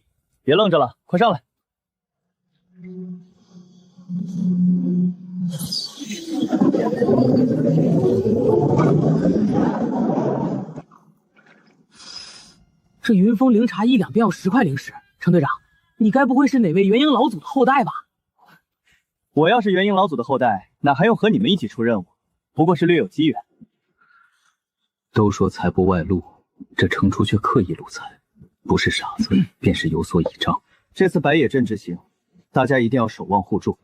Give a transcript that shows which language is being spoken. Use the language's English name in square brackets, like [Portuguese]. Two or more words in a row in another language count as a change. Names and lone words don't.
[Chinese] 別愣着了，快上來！這雲峰靈茶1兩便要10塊靈石，程隊長，你該不會是哪位元嬰老祖的後代吧？我要是元嬰老祖的後代，哪還用和你們一起出任務？不過是略有機緣。都說財不外露，這程初卻刻意露財，不是傻子，便是有所倚仗。這次白野鎮之行，大家一定要守望互助。